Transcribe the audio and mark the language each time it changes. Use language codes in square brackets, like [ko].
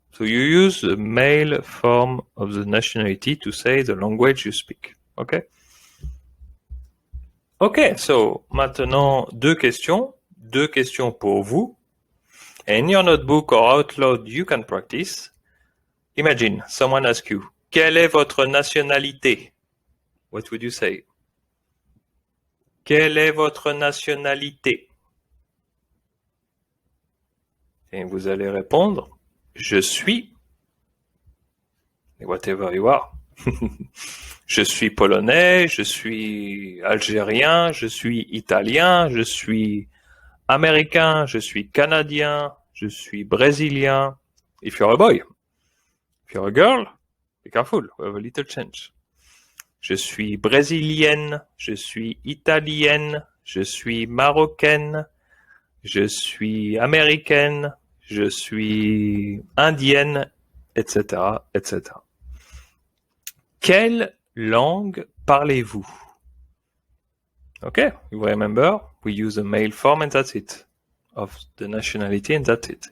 [en] So you use the male form of the nationality to say the language you speak. Okay? Okay, so [fr] maintenant deux questions pour vous. [en] In your notebook or out loud, you can practice. Imagine someone asks you, [fr] quelle est votre nationalité? [en] What would you say? [fr] Quelle est votre nationalité? Et vous allez répondre, je suis, [en] whatever you are. [fr] Je suis polonais, je suis algérien, je suis italien, je suis américain, je suis canadien, je suis brésilien. [en] If you're a boy. If you're a girl, be careful, we have a little change. [fr] Je suis brésilienne, je suis italienne, je suis marocaine, je suis américaine, je suis indienne, etc., etc. Quelle langue parlez-vous? [en] Okay, you remember, we use the male form and that's it. Of the nationality and that's it.